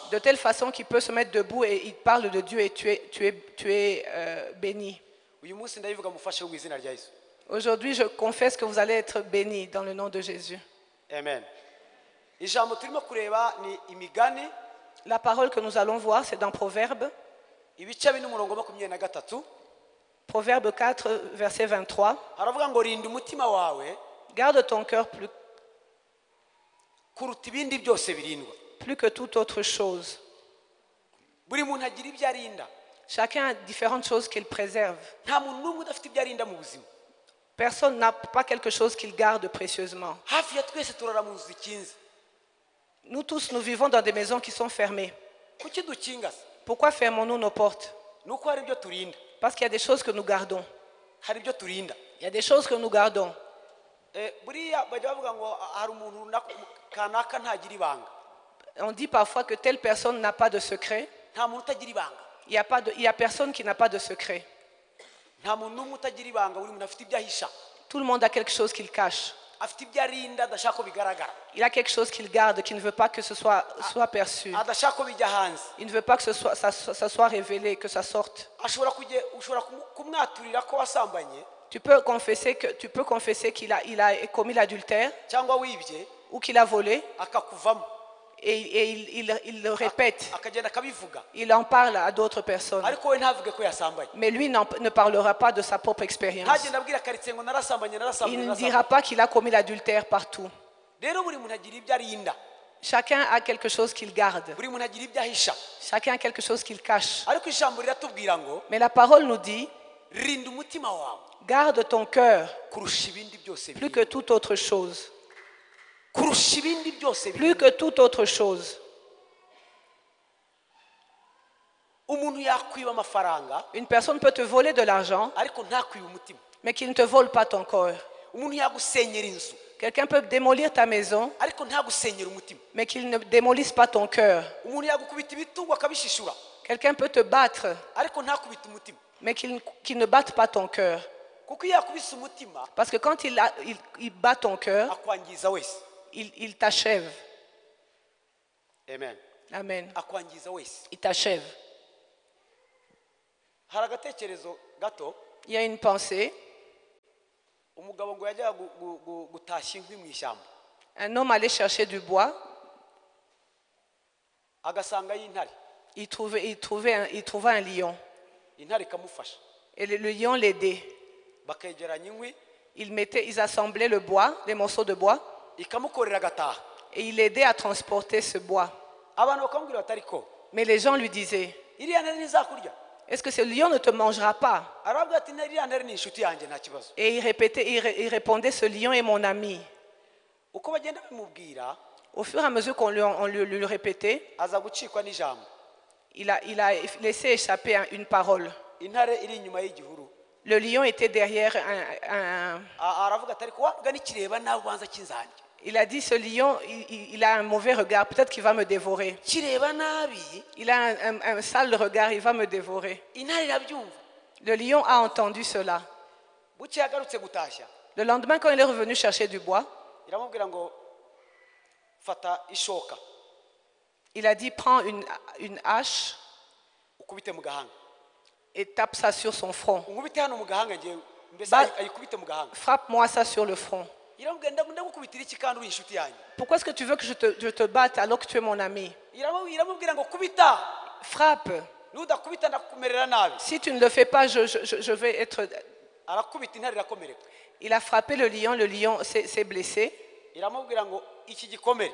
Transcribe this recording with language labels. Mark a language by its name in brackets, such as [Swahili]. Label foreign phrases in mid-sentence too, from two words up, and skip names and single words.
[French] De telle façon qu'il peut se mettre debout et il parle de Dieu et tu es béni. [Kinyarwanda] Uyu munsi ndabivuga mufashe mu izina rya Yesu. [French] Aujourd'hui, je confesse que vous allez être bénis dans le nom de Jésus. Amen. [Kinyarwanda] Ijambo turimo kureba ni Imigani [French] La parole que nous allons voir, c'est dans Proverbe, [Kinyarwanda] ibice bine umurongo 23. [French] Proverbe 4, verset 23. [Kinyarwanda] Haravuga ngo rinda umutima wawe [French] Garde ton cœur [Kinyarwanda] kuruta ibindi byose birindwa. [French] plus que toute autre chose. [Kinyarwanda] Buri muntu agira ibyo arinda. [French] Chacun a différentes choses qu'il préserve. [Kinyarwanda] Nta muntu n'umwe udafite ibyo arinda mu buzima. [French] Personne n'a pas quelque chose qu'il garde précieusement. [Kinyarwanda] Hafi ya twese turara mu nzu zikinze. [French] Nous tous, nous vivons dans des maisons qui sont fermées. [Kinyarwanda] Kuki dukinga se? [French] Pourquoi fermons-nous nos portes? [Kinyarwanda] Nuko hari ibyo turinda. [French] Parce qu'il y a des choses que nous gardons. [Kinyarwanda] Hari ibyo turinda. [French] Il y a des choses que nous gardons. [Kinyarwanda] Buriya bajya bavuga ngo hari umuntu kanaka ntagira ibanga. [French] On dit parfois que telle personne n'a pas de secret. [Kinyarwanda] Nta muntu utagira ibanga. [French] Il y a personne qui n'a pas de secret. [Kinyarwanda] Nta muntu n'umwe utagira ibanga, buri muntu afite ibyo ahisha. [French] Tout le monde a quelque chose qu'il cache. [Kinyarwanda] Afite ibyo arinda adashaka ko bigaragara. [French] Il a quelque chose qu'il garde, qui ne veut pas que ce soit perçu. [Kinyarwanda] Adashaka ko bijya hanze. [French] Il ne veut pas que ça soit révélé, que ça sorte. [Kinyarwanda] Ushobora kumwaturira ko wasambanye [French] Tu peux confesser qu'il a commis l'adultère [Kinyarwanda] cyangwa wibye [French] ou qu'il a volé [Kinyarwanda] akakuvamo [French] et il le répète. [Kinyarwanda] akagenda akabivuga, [French] Il en parle à d'autres personnes. [Kinyarwanda] ariko we ntavuge ko yasambanye. [French] Mais lui ne parlera pas de sa propre expérience. [Kinyarwanda] Ntagenda abwira karitsiye ngo narasambanye [French] Il ne dira pas qu'il a commis l'adultère partout. [Kinyarwanda] Rero buri muntu agira ibyo arinda, [French] Chacun a quelque chose qu'il garde. [Kinyarwanda] buri muntu agira ibyo ahisha, [French] Chacun a quelque chose qu'il cache. [Kinyarwanda] ariko ijambo riratubwira ngo [French] Mais la parole nous dit, [Kinyarwanda] rinda umutima wawe [French] garde ton cœur [Kinyarwanda] kurusha ibindi byose [French] plus que toute autre chose. [Kinyarwanda] kurusha ibindi byose [French] Plus que toute autre chose. [Kinyarwanda] Umuntu yakwiba amafaranga [French] Une personne peut te voler de l'argent, [Kinyarwanda] ariko ntakwiba umutima. [French] mais qu'il ne te vole pas ton corps. [Kinyarwanda] Umuntu yagusenyera inzu [French] Quelqu'un peut démolir ta maison, [Kinyarwanda] ariko ntagusenyera umutima. [French] mais qu'il ne démolisse pas ton cœur. [Kinyarwanda] Umuntu yagukubita ibitugu akabishishura [French] Quelqu'un peut te battre, [Kinyarwanda] ariko ntakubita umutima. [French] mais qu'il ne batte pas ton cœur. [Kinyarwanda] Kuko iyo yakubise umutima [French] Parce que quand il bat ton cœur, [Kinyarwanda] akwangiza wese. [French] il t'achève. Amen. Amen. [Kinyarwanda] Akwangiza wese. [French] Il t'achève. [Kinyarwanda] Hari agatekerezo gato, [French] Il y a une pensée. [Kinyarwanda] umugabo ngo yajyaga gutashya inkwi mu ishyamba [French] Un homme allait chercher du bois. [Kinyarwanda] agasanga y'intare. [French] Il trouva un lion. [Kinyarwanda] Intare ikamufasha, [French] Et le lion l'aidait. [Kinyarwanda] bakegeranya inkwi, [French] Ils assemblaient le bois, les morceaux de bois, [Kinyarwanda] ikamukorera agataha. [French] et il aidait à transporter ce bois. [Kinyarwanda] Abantu bakamubwira bati ariko [French] Mais les gens lui disaient, [Kinyarwanda] iriya ntare ntizakurya. [French] est-ce que ce lion ne te mangera pas? [Kinyarwanda] Arababwira ati iriya ntare ni inshuti yanjye nta kibazo. [French] Et il répondait, ce lion est mon ami. [Kinyarwanda] Uko bagenda bimubwira [French] Au fur et à mesure qu'on lui répétait, [Kinyarwanda] aza gucikwa n'ijambo. [French] il a laissé échapper une parole. [Kinyarwanda] Intare iri inyuma y'igihuru. [French] Le lion était derrière [Kinyarwanda] Aravuga ati ariko wavuga nikireba nawe ubanza kinzanjye. [French] Il a dit, ce lion, il a un mauvais regard, peut-être qu'il va me dévorer. [Kinyarwanda] Kireba nabi, [French] Il a un sale regard, il va me dévorer. [Kinyarwanda] intare irabyumva. [French] Le lion a entendu cela. [Kinyarwanda] Bucye yagarutse gutashya, [French] Le lendemain, quand il est revenu chercher du bois, [Kinyarwanda] iramubwira ngo fata ishoka [French] il a dit, prends une hache [Kinyarwanda] ukubite mu gahanga. [French] et tape ça sur son front. [Kinyarwanda] Unkubite hano mu gahanga ngewe. mbese Ba- ayikubite mu gahanga. [French] frappe-moi ça sur le front. [Kinyarwanda] Iramubwira ndagukubitira iki kandi uri inshuti yanjye. [French] Pourquoi est-ce que tu veux que je te batte alors que tu es mon ami? [Kinyarwanda] Iramubwira ngo kubita. [French] Frappe. [Kinyarwanda] Nudakubita ndakumerera nabi. [French] Si tu ne le fais pas, je vais être... [Kinyarwanda] Arakubita intare irakomereka. [French] Il a frappé le lion s'est blessé. [Kinyarwanda] Iramubwira ngo iki gikomere.